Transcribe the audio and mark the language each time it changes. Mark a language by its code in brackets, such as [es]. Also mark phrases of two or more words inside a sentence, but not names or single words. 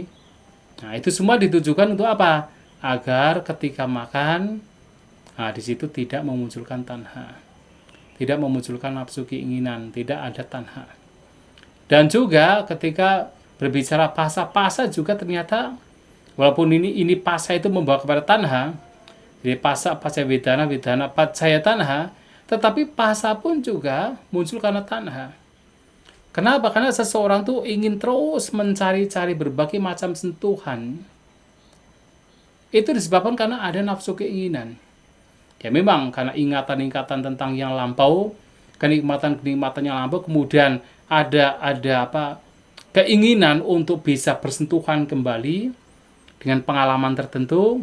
[id] Nah, itu semua ditujukan untuk apa? Agar ketika makan, nah di situ tidak memunculkan tanha, tidak memunculkan nafsu keinginan, tidak ada tanha. Dan juga ketika berbicara phassa juga ternyata walaupun ini phassa itu membawa kepada tanha, jadi [pi] phassa vedana paccaya tanha, [id] tetapi phassa pun juga muncul karena tanha. Kenapa? Karena seseorang tuh ingin terus mencari-cari berbagai macam sentuhan. Itu disebabkan karena ada nafsu keinginan. Ya memang karena ingatan-ingatan tentang yang lampau, kenikmatan-kenikmatan yang lampau, kemudian ada keinginan untuk bisa bersentuhan kembali dengan pengalaman tertentu.